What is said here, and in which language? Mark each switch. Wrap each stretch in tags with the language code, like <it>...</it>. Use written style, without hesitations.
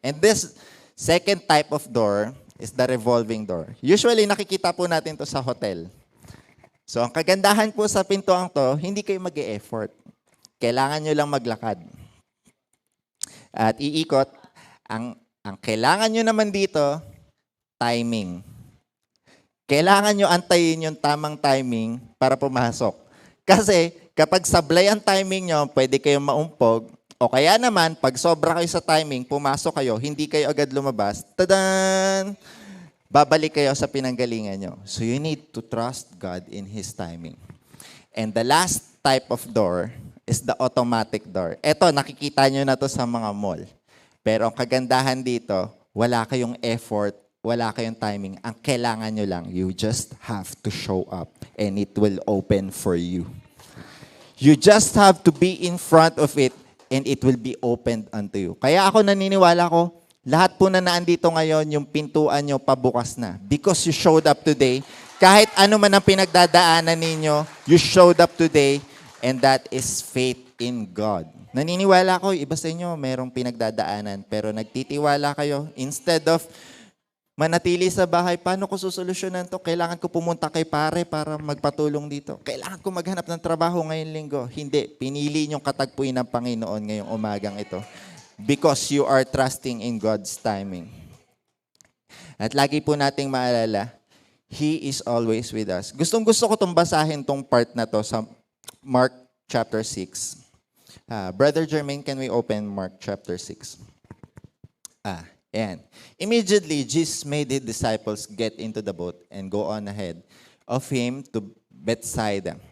<en>And this second type of door is the revolving door.</en> <tl>Usually, nakikita po natin to sa hotel. So, ang kagandahan po sa pintuang to, hindi kayo mag-e-effort. Kailangan nyo lang maglakad. At iikot. Ang kailangan nyo naman dito, timing. Kailangan nyo antayin yung tamang timing para pumasok. Kasi, kapag sablay ang timing nyo, pwede kayong maumpog. O kaya naman, pag sobra kayo sa timing, pumasok kayo, hindi kayo agad lumabas, tadan! Babalik kayo sa pinanggalingan nyo.</tl> <en>So you need to trust God in His timing. And the last type of door is the automatic door.</en> <tl>Ito, nakikita nyo na to sa mga mall. Pero ang kagandahan dito, wala kayong effort, wala kayong timing. Ang kailangan nyo lang,</tl> <en>you just have to show up and it will open for you. You just have to be in front of it and it will be opened unto you.</en> <tl>Kaya ako naniniwala ko, lahat po na naandito ngayon, yung pintuan nyo pabukas na.</tl> <en>Because you showed up today,</en> <tl>kahit ano man ang pinagdadaanan ninyo,</tl> <en>you showed up today, and that is faith in God.</en> <tl>Naniniwala ko, iba sa inyo, merong pinagdadaanan, pero nagtitiwala kayo, instead of manatili sa bahay, paano ko susolusyonan to? Kailangan ko pumunta kay pare para magpatulong dito. Kailangan ko maghanap ng trabaho ngayong linggo. Hindi, pinili niyong katagpuin ng Panginoon ngayong umagang ito.</tl> <en>Because you are trusting in God's timing.</en> <tl>At lagi po nating maalala,</tl> <en>He is always with us.</en> <tl>Gustong-gusto ko itong basahin tong part na to sa Mark chapter 6.</tl> <en>Brother Jermaine, can we open Mark chapter 6? And immediately, Jesus made his disciples get into the boat and go on ahead of him to Bethsaida.</en>